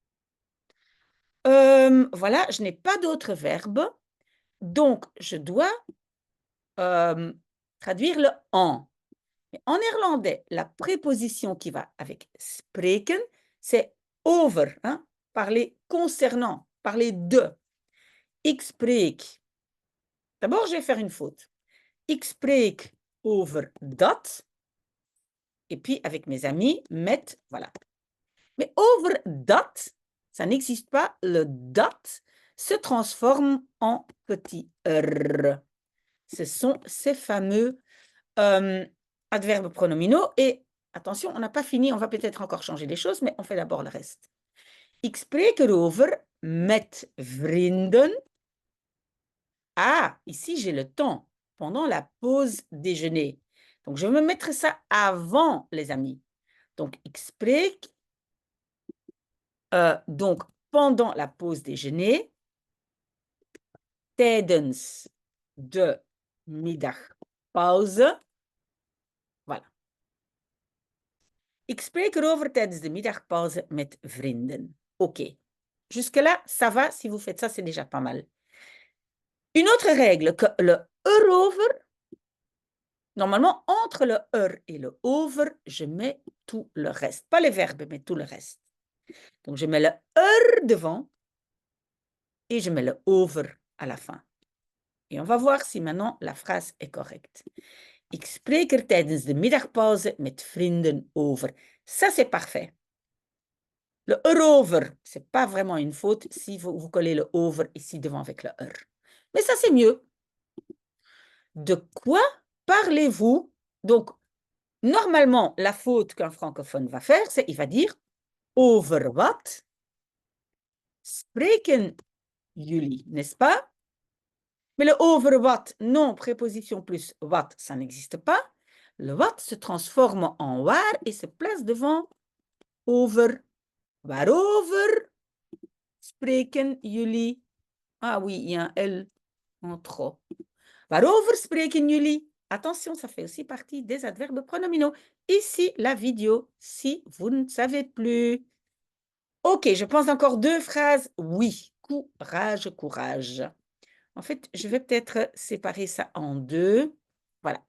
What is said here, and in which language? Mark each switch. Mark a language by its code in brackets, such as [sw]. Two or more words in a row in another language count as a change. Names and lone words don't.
[fr] Voilà, je n'ai pas d'autres verbes. Donc, je dois traduire le en. En néerlandais, la préposition qui va avec spreken, c'est over, hein? Parler concernant, parler de. [nl] Ik spreek. [fr] D'abord, je vais faire une faute. [nl] Ik spreek over dat. [fr] Et puis, avec mes amis, met, voilà. Mais [nl] over dat, [fr] ça n'existe pas. Le dat se transforme en petit r. Ce sont ces fameux adverbes pronominaux. Et attention, on n'a pas fini, on va peut-être encore changer les choses, mais on fait d'abord le reste. [nl] Ik spreek erover met vrienden. [fr] Ah, ici j'ai le temps, pendant la pause déjeuner. Donc, je vais me mettre ça avant, les amis. Donc, [nl] ik spreek, [fr] donc, pendant la pause déjeuner, [nl] tijdens de middagpauze. [fr] Voilà. [nl] Ik spreek erover tijdens de middagpauze met vrienden. [fr] OK. Jusque-là, ça va. Si vous faites ça, c'est déjà pas mal. Une autre règle, que le erover, normalement, entre le et le over, je mets tout le reste. Pas les verbes, mais tout le reste. Donc, je mets le devant et je mets le over à la fin. Et on va voir si maintenant la phrase est correcte. [nl] Ik spreek er tijdens de middagpauze met vrienden over. [fr] Ça, c'est parfait. Le erover, ce n'est pas vraiment une faute si vous collez le over ici devant avec le Mais ça, c'est mieux. De quoi parlez-vous? Donc, normalement, la faute qu'un francophone va faire, c'est il va dire [nl] over wat spreken jullie, [fr] n'est-ce pas? Mais le [nl] over wat, [fr] non, préposition plus wat, ça n'existe pas. Le wat se transforme en waar et se place devant over. [nl] Waarover spreken jullie? [fr] Ah oui, il y a un L en trop. [nl] Waarover spreken jullie? [fr] Attention, ça fait aussi partie des adverbes pronominaux. Ici, la vidéo, si vous ne savez plus. OK, je pense encore deux phrases. Oui, courage, courage. En fait, je vais peut-être séparer ça en deux. Voilà.